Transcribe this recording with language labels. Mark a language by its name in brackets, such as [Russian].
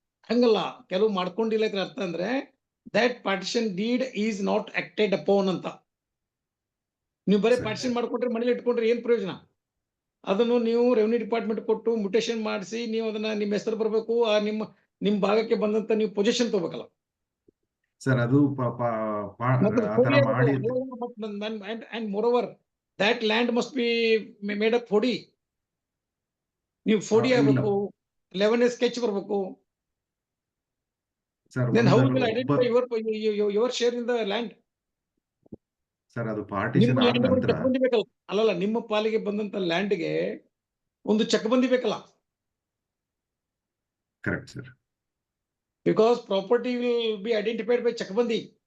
[Kannada] ಹಂಗಲ್ಲ, ಕೆಲವು ಮಾಡ್ಕೊಂಡಿಲ್ಲ ಇದ್ರ ಅರ್ಥ ಅಂದ್ರೆ [English] that partition deed is not acted upon [Kannada] ಅಂತ. ನೀವು ಬರೀ ಪಾರ್ಟಿಷನ್ ಮಾಡ್ಕೊಂಡ್ರೆ ಮನೇಲಿ ಇಟ್ಕೊಂಡ್ರೆ ಏನ್ ಪ್ರಯೋಜನ? ಅದನ್ನು ನೀವು ರೆವಿನ್ಯೂ ಡಿಪಾರ್ಟ್ಮೆಂಟ್ ಕೊಟ್ಟು ಮ್ಯೂಟೇಷನ್ ಮಾಡಿಸಿ ನೀವು ಅದನ್ನ ನಿಮ್ಮ ಹೆಸರು ಬರಬೇಕು, ಆ ನಿಮ್ಮ ಭಾಗಕ್ಕೆ ಬಂದಂತ ನೀವು ಪೊಸಿಷನ್ ತಗೋಬೇಕಲ್ಲ ಸರ್. ಅದು ಆತರ ಮಾಡಿ [English] and moreover that land must be made up 4D. [Kannada] ನೀವು 4D ಆಗಬೇಕು, 11 sketch ಬರಬೇಕು. Sir [English] Then how you will identify your share in the land? [Kannada] Sir ಅದು ಪಾರ್ಟಿಷನ್ ಆದ ನಂತರ ಅಲ್ಲಲ್ಲ, ನಿಮ್ಮ ಪಾಲಿಗೆ ಬಂದಂತ ಲ್ಯಾಂಡ್ಗೆ ಒಂದು check ಬಂದಿಬೇಕಲ್ಲ. Correct sir. [English] Because property will be identified by ಚೆಕ್ ಬಂದಿ.